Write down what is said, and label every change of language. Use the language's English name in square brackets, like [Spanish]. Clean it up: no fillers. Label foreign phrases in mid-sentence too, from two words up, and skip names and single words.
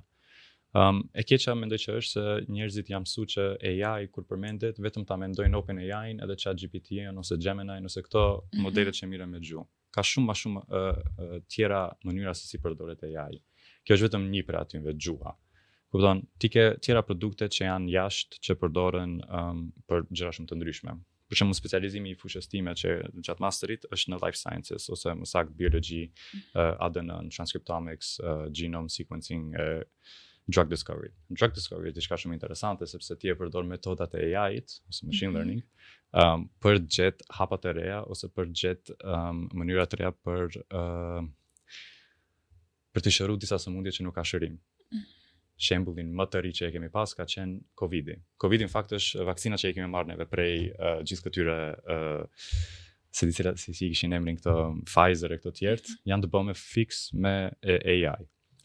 [Albanian] E keqja mendoj që është se njerëzit janë mësuar që AI kur përmendet vetëm ta mendojnë OpenAI-n edhe ChatGPT-n ose Gemini ose këto modelet që mirën me gjuhë. Ka shumë më shumë tjera mënyra se si përdoret AI. Kjo është vetëm një për atyve gjuha. Kupton, ti ke tjera produkte që janë jashtë që përdoren për gjëra shumë të ndryshme. Për shembull, specializimi i fushës time që gjatë masterit është në [English] life sciences [Albanian] ose më saktë biology, ADN, transcriptomics, [English] genome sequencing, drug discovery. Drug discovery [Albanian] është diçka shumë interesante sepse ti e përdor metodat e AI-t ose [English] machine learning [Albanian] për gjet hapat e reja ose për gjet mënyra të reja për të shëruar disa sëmundje që nuk ka shërim. Shembullin më të ri që e kemi pas ka qenë Covidi. Covidi në fakt është vaksina që e kemi marrë neve prej gjithë këtyre si kishin emrin këto Pfizer e këto tjertë, janë të bëme fix me AI.